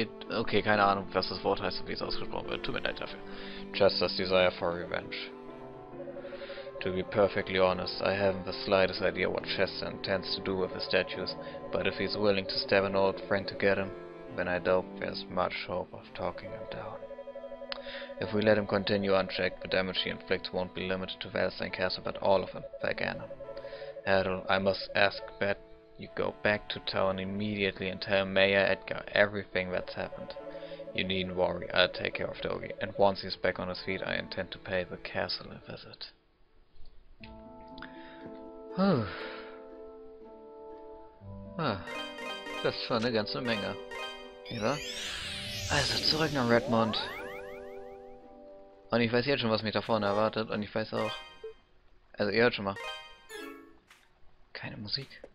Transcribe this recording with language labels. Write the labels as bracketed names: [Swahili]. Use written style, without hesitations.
[German] Okay, keine Ahnung, was das Wort heißt und wie es ausgesprochen wird. Tut mir leid dafür. [English] Chester's desire for revenge. To be perfectly honest, I haven't the slightest idea what Chester intends to do with the statues, but if he's willing to stab an old friend to get him, then I doubt there's much hope of talking him down. If we let him continue unchecked, the damage he inflicts won't be limited to Valstein Castle, but all of him, Felghana. Adol, I must ask that you go back to town immediately and tell Mayor Edgar everything that's happened. You needn't worry, I'll take care of Dogi, and once he's back on his feet, I intend to pay the castle a visit. [German] Das ist schon eine ganze Menge. Ja? Also zurück nach Redmond. Und ich weiß jetzt schon, was mich da vorne erwartet. Und ich weiß auch... Also ihr hört schon mal. Keine Musik.